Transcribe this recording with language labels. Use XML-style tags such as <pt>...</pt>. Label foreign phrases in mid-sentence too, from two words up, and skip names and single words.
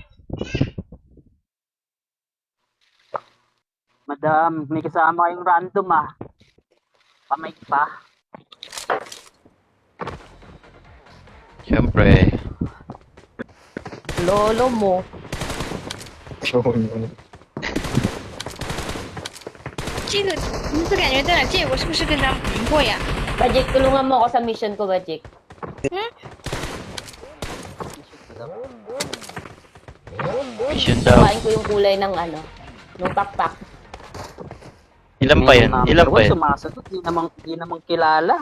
<tl>Madam, may kasama kayong random ah. Pamay pa. Siyempre. Lolo mo. So, yun.</tl> <zh>这个你不感觉在哪见过？是不是跟咱们玩过呀？</zh> <tl>Bajik, tulungan mo ako sa mission ko, Bajik. Mission daw. Kumain ko yung kulay ng ano, ng pakpak. Ilan pa yan? Ilan pa yan? Sumasagot, di naman kilala.</tl>